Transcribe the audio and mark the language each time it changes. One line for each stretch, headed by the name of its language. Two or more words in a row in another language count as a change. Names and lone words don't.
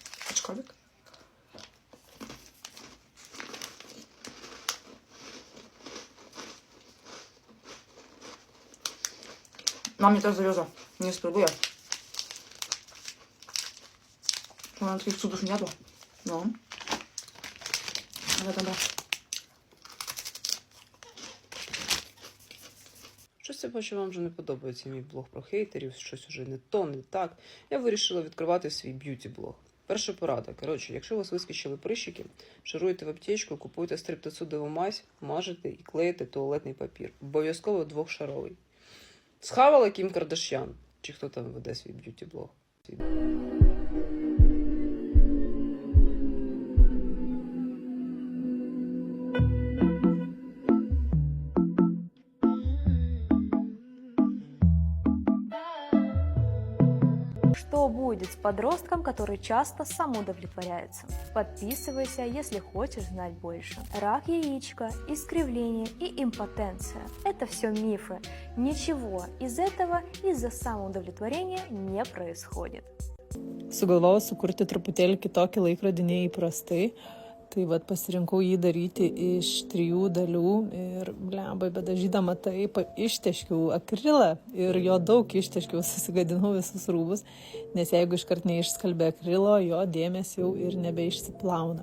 Polish: Aczkolwiek. Na mnie też zawiozła. Nie spróbuję. Ona takich cudów nie jadła. No. Ale dobra.
Ukrainian: Щось я бачу, вам вже не подобається мій блог про хейтерів, щось уже не то, не так. Я вирішила відкривати свій б'юті-блог. Перша порада. Коротше, якщо у вас вискочили прищики, шаруйте в аптечку, купуйте стриптоцидову мазь, мажете і клеїте туалетний папір. Обов'язково 2-шаровий. Схавала Кім Кардаш'ян, чи хто там веде свій б'юті-блог.
Russian: Что будет с подростком, который часто самоудовлетворяется? Подписывайся, если хочешь знать больше. Рак яичка, искривление и импотенция – это все мифы. Ничего из этого из-за самоудовлетворения не происходит.
Lithuanian: Sugalvojau sukurti truputėlį kitokį laikrodį neįprastai. Tai vat pasirinkau jį daryti iš 3 dalių ir blembai, bet dažydama taip išteškiau akrilą ir jo daug išteškiau, susigadinau visus rūbus, nes jeigu iškart neišskalbė akrilo, jo dėmes jau ir nebeišsiplauna.